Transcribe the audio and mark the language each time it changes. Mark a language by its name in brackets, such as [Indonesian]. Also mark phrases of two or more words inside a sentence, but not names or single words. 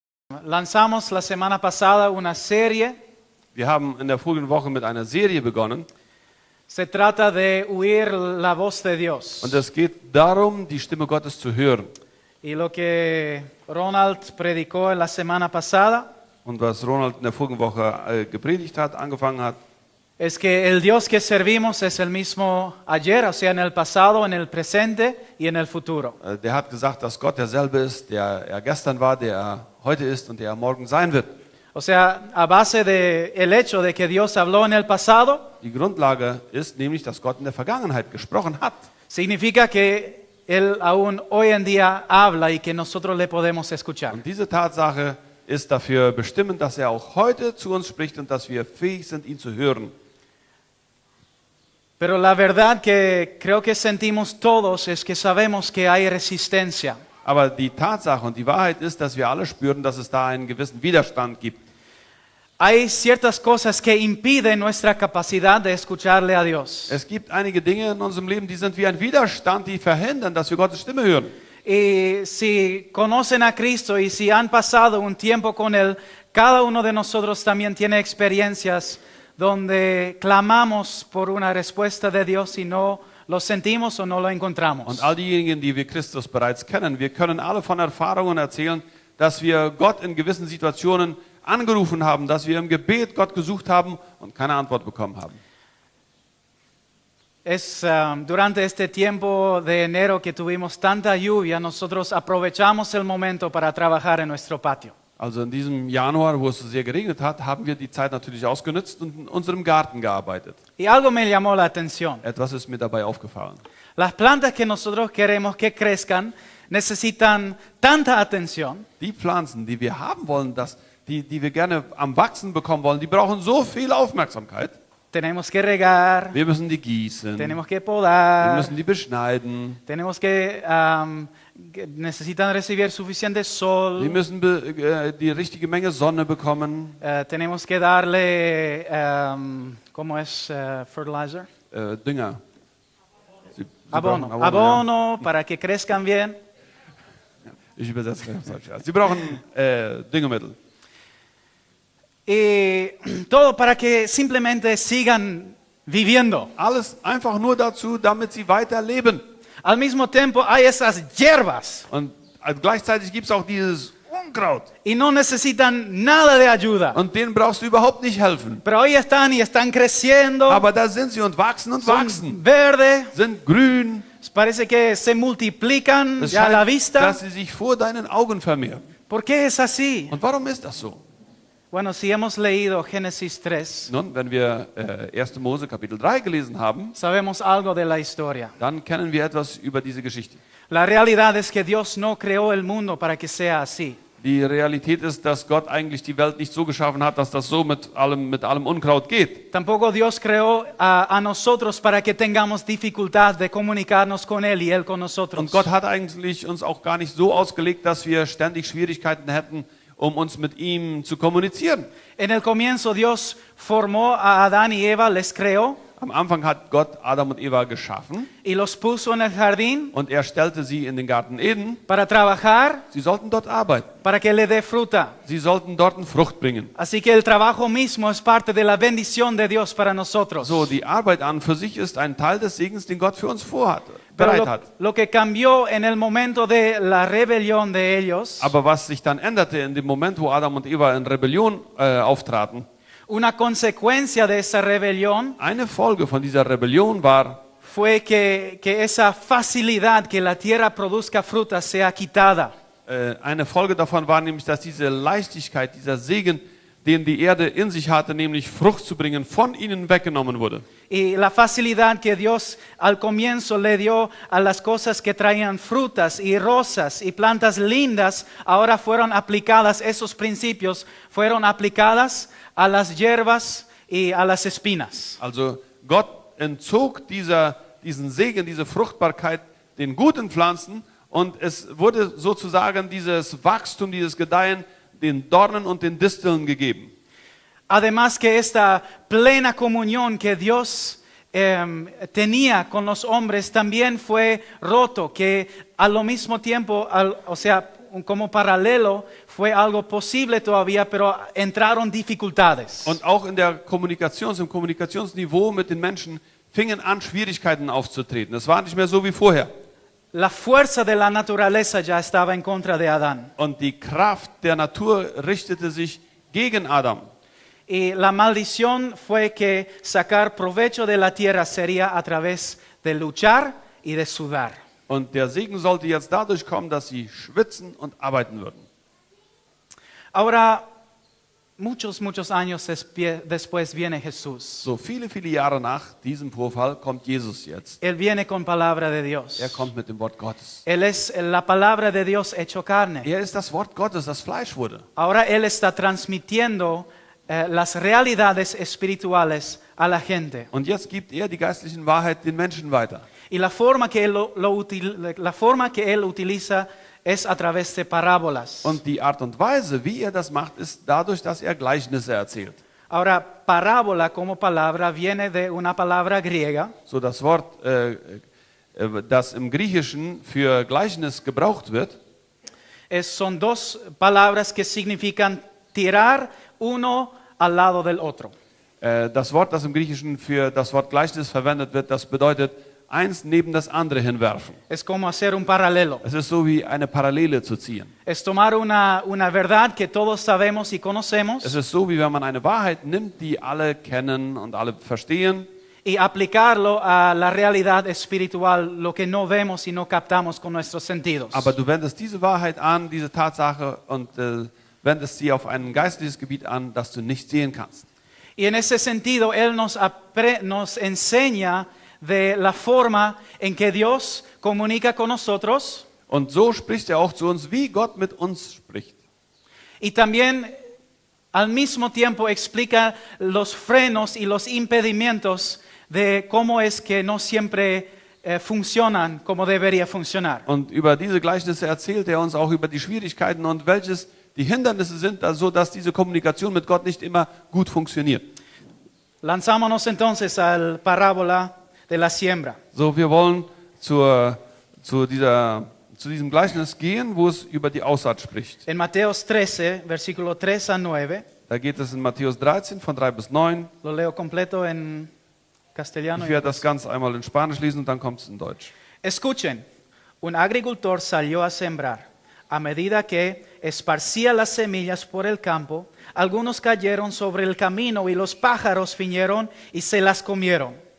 [Spanish] Lanzamos la semana pasada una serie. [German] Wir haben in der vorigen Woche mit einer Serie begonnen [Spanish] Se trata de oír la voz de Dios. [German] und es geht darum, die Stimme Gottes zu hören. [Spanish] Y lo que Ronald predicó en la semana pasada [German] Und was Ronald in der vorigen Woche gepredigt hat, angefangen hat, [Spanish] es que el Dios que servimos es el mismo ayer, o sea, en el pasado, en el presente y en el futuro. [German] der hat gesagt, dass Gott derselbe ist, der er gestern war, der er heute ist und der er morgen sein wird. [Spanish] O sea, a base de el hecho de que Dios habló en el pasado, [German] Die Grundlage ist nämlich, dass Gott in der Vergangenheit gesprochen hat. [Spanish] significa que Él aún hoy en día habla y que nosotros le podemos escuchar. [German] Und diese Tatsache ist dafür bestimmend, dass er auch heute zu uns spricht und dass wir fähig sind, ihn zu hören. [Spanish] Pero la verdad que creo que sentimos todos es que sabemos que hay resistencia. [German] Aber die Tatsache und die Wahrheit ist, dass wir alle spüren, dass es da einen gewissen Widerstand gibt. [Spanish] Hay ciertas cosas que impiden nuestra capacidad de escucharle a Dios. [German] Es gibt einige Dinge in unserem Leben, die sind wie ein Widerstand, die verhindern, dass wir Gottes Stimme hören. [Spanish] Y si conocen a Cristo y si han pasado un tiempo con Él, cada uno de nosotros también tiene experiencias donde clamamos por una respuesta de Dios y no lo sentimos o no lo encontramos. [German] Und all diejenigen, die wir Christus bereits kennen, wir können alle von Erfahrungen erzählen, dass wir Gott in gewissen Situationen angerufen haben, dass wir im Gebet Gott gesucht haben und keine Antwort bekommen haben. [Spanish] Durante este tiempo de enero que tuvimos tanta lluvia, nosotros aprovechamos el momento para trabajar en nuestro patio. [German] Also in diesem Januar, wo es sehr geregnet hat, haben wir die Zeit natürlich ausgenutzt und in unserem Garten gearbeitet. [Spanish] Y algo me llamó la atención. [German] Etwas ist mir dabei aufgefallen. [Spanish] Las plantas que nosotros queremos que crezcan necesitan tanta atención [German] Die Pflanzen, die wir haben wollen, die wir gerne am Wachsen bekommen wollen, die brauchen so viel Aufmerksamkeit. [Spanish] Tenemos que regar, [German] Wir müssen die gießen, [Spanish] tenemos que [German] wir [Spanish] podar, [German] müssen die beschneiden, [Spanish] tenemos que necesitan recibir suficiente [German] wir [Spanish] sol, [German] müssen die richtige Menge Sonne bekommen, [Spanish] tenemos que darle, ¿cómo es fertilizer? [German] Dünger. Sie [Spanish] Abono, [German] brauchen [Spanish] abono para que crezcan bien. [German] Ja. Ich übersetze gleich auf Deutsch. Ja. Sie brauchen Düngemittel. [Spanish] Y todo para que simplemente sigan viviendo. [German] Alles einfach nur dazu, damit sie weiter leben. [Spanish] Al mismo tiempo hay esas hierbas [German] Und gleichzeitig gibt es auch dieses Unkraut. [Spanish] y no necesitan nada de ayuda. [German] Und denen brauchst du überhaupt nicht helfen. [Spanish] Pero ahí están y están creciendo, [German] Aber da sind sie und wachsen und [Spanish] son [German] wachsen. [Spanish] verde, [German] Sind grün. [Spanish] parece que se multiplican [German] Es [Spanish] ya a la [German] scheint, [Spanish] vista. [German] dass sie sich vor deinen Augen vermehren. [Spanish] ¿Por qué es así? [German] Und warum ist das so? [Spanish] Bueno, si hemos leído Génesis 3, [German] Nun, wenn wir 1. Mose Kapitel 3 gelesen haben, [Spanish] sabemos algo de la historia. [German] dann kennen wir etwas über diese Geschichte. [Spanish] La realidad es que Dios no creó el mundo para que sea así. [German] Die Realität ist, dass Gott eigentlich die Welt nicht so geschaffen hat, dass das so mit allem Unkraut geht. [Spanish] Tampoco Dios creó a nosotros para que tengamos dificultad de comunicarnos con Él y Él con nosotros. [German] Und Gott hat eigentlich uns auch gar nicht so ausgelegt, dass wir ständig Schwierigkeiten hätten, um uns mit ihm zu kommunizieren. [Spanish] En el comienzo Dios formó a Adán y Eva, les creó [German] Am Anfang hat Gott Adam und Eva geschaffen [Spanish] y los puso en el jardín [German] und er stellte sie in den Garten Eden. [Spanish] para trabajar, [German] Sie sollten dort arbeiten. [Spanish] para que le dé fruta. [German] Sie sollten dort Frucht bringen. [Spanish] Así que el trabajo mismo es parte de la bendición de Dios para nosotros. [German] So, die Arbeit an für sich ist ein Teil des Segens, den Gott für uns [Spanish] Pero [German] bereit hat. [Spanish] lo que cambió en el momento de la rebelión de ellos, [German] Aber was sich dann änderte in dem Moment, wo Adam und Eva in Rebellion auftraten, [Spanish] una consecuencia de esa rebelión [German] eine Folge von dieser Rebellion war, [Spanish] fue que esa facilidad que la tierra produzca fruta sea quitada. [German] eine Folge davon war nämlich, dass diese Leichtigkeit, dieser Segen, den die Erde in sich hatte, nämlich Frucht zu bringen, von ihnen weggenommen wurde. [Spanish] Y la facilidad que Dios al comienzo le dio a las cosas que traían frutas y rosas y plantas lindas, ahora fueron aplicadas, esos principios fueron aplicadas a las hierbas y a las espinas. [German] Also Gott entzog diesen Segen, diese Fruchtbarkeit den guten Pflanzen und es wurde sozusagen dieses Wachstum, dieses Gedeihen den Dornen und den Disteln gegeben. [Spanish] Además que esta plena comunión que Dios tenía con los hombres también fue roto, que al mismo tiempo, o sea, como paralelo fue algo posible todavía, pero entraron dificultades. [German] Und auch in der im Kommunikationsniveau mit den Menschen fingen an, Schwierigkeiten aufzutreten. Es war nicht mehr so wie vorher. [Spanish] La fuerza de la naturaleza ya estaba en contra de Adán. [German] Und die Kraft der Natur richtete sich gegen Adam. [Spanish] Y la maldición fue que sacar provecho de la tierra sería a través de luchar y de sudar. [German] Und der Segen sollte jetzt dadurch kommen, dass sie schwitzen und arbeiten würden. [Spanish] Ahora, muchos años después viene Jesús. [German] So viele Jahre nach diesem Vorfall kommt Jesus jetzt. [Spanish] Él viene con palabra de Dios. [German] Er kommt mit dem Wort Gottes. [Spanish] Él es la palabra de Dios hecho carne. [German] Er ist das Wort Gottes, das Fleisch wurde. [Spanish] Ahora Él está transmitiendo las realidades espirituales a la gente. [German] Und jetzt gibt er die geistlichen Wahrheit den Menschen weiter. [Spanish] Y la forma que él utiliza es a través de parábolas. [German] Und die Art und Weise, wie er das macht, ist dadurch, dass er Gleichnisse erzählt. [Spanish] Ahora, parábola como palabra viene de una palabra griega. [German] So das Wort, das im Griechischen für Gleichnis gebraucht wird, [Spanish] Son dos palabras que significan tirar uno al lado del otro. [German] das Wort, das im Griechischen für das Wort Gleichnis verwendet wird, das bedeutet eins neben das andere hinwerfen. [Spanish] Es como hacer un paralelo. [German] Es ist so wie eine Parallele zu ziehen. [Spanish] Es tomar una verdad que todos sabemos y conocemos [German] Es ist so, wie wenn man eine Wahrheit nimmt, die alle kennen und alle verstehen, [Spanish] y aplicarlo a la realidad espiritual, lo que no vemos y no captamos con nuestros sentidos. [German] aber du wendest diese Wahrheit an, diese Tatsache und wendest sie auf ein geistliches Gebiet an, das du nicht sehen kannst. [Spanish] Y en ese sentido, Él nos enseña de la forma en que Dios comunica con nosotros [German] Und so spricht er auch zu uns, wie Gott mit uns spricht. [Spanish] y también al mismo tiempo explica los frenos y los impedimentos de cómo es que no siempre funcionan como debería funcionar. [German] Und über diese Gleichnisse erzählt er uns auch über die Schwierigkeiten und welches die Hindernisse sind, so dass diese Kommunikation mit Gott nicht immer gut funktioniert. [Spanish] Lanzámonos entonces al parábola de la siembra. [German] So, wir wollen zu diesem Gleichnis gehen, wo es über die Aussaat spricht. [Spanish] En Mateos 13, versículo 3 a 9, [German] Da geht es in Matthäus 13 von 3 bis 9. [Spanish] lo leo completo en castellano. [German] Ich [Spanish] y [German] werde das Ganze einmal in Spanisch lesen und dann kommt es in Deutsch. [Spanish] Escuchen, un agricultor salió a sembrar. A medida que esparcía las semillas por el campo, algunos cayeron sobre el camino y los pájaros vinieron y se las comieron.